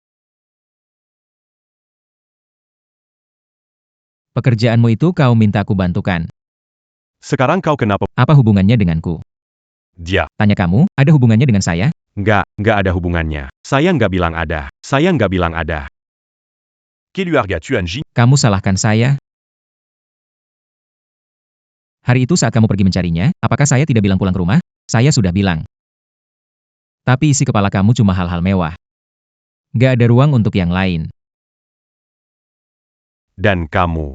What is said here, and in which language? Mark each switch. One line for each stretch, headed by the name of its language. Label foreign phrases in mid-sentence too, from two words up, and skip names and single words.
Indonesian: Pekerjaanmu itu kau minta aku bantukan. Sekarang kau kenapa? Apa hubungannya denganku? Dia. Tanya kamu, ada hubungannya dengan saya? Nggak ada hubungannya. Saya nggak bilang ada. Que lui a tu Anji? Kamu salahkan saya? Hari itu saat kamu pergi mencarinya, apakah saya tidak bilang pulang ke rumah? Saya sudah bilang. Tapi isi kepala kamu cuma hal-hal mewah. Gak ada ruang untuk yang lain. Dan kamu.